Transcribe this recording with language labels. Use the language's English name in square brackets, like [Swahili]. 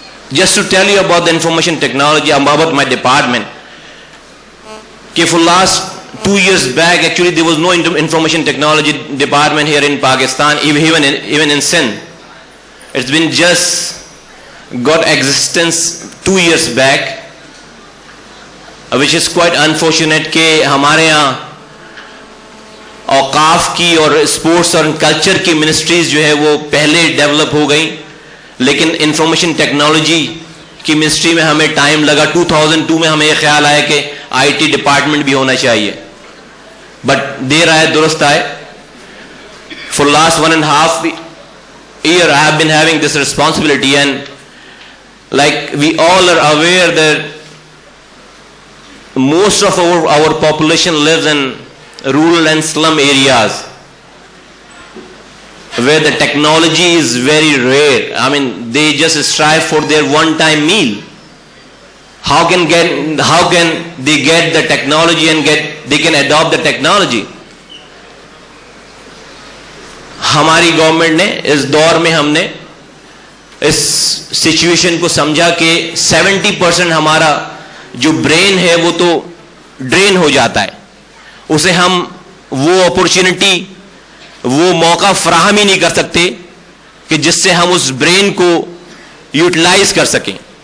[English] Just to tell you about the information technology, about my department. Okay, for last 2 years back, actually there was no information technology department here in Pakistan, even in Sindh. It's been just got existence 2 years back, which is quite unfortunate [Urdu] کہ ہمارے یہاں اوقاف کی اور sports اور culture کی ministries جو ہے وہ پہلے ڈیولپ ہو گئی, لیکن انفارمیشن ٹیکنالوجی کی منسٹری میں ہمیں ٹائم لگا. 2002 میں ہمیں یہ خیال آیا کہ آئی ٹی ڈپارٹمنٹ بھی ہونا چاہیے, بٹ دیر آئے درست آئے. [English] For last 1.5 year I have been having this responsibility, and like we all are aware that most of our population lives in rural and slum areas where the technology is very rare. I mean, they just strive for their one-time meal. How can they get the technology and they can adopt the technology? [Urdu] ہماری government نے اس دور میں ہم نے اس situation کو سمجھا کہ 70% ہمارا جو برین ہے وہ تو ڈرین ہو جاتا ہے, اسے ہم وہ اپورچونٹی وہ موقع فراہم ہی نہیں کر سکتے کہ جس سے ہم اس برین کو یوٹیلائز کر سکیں.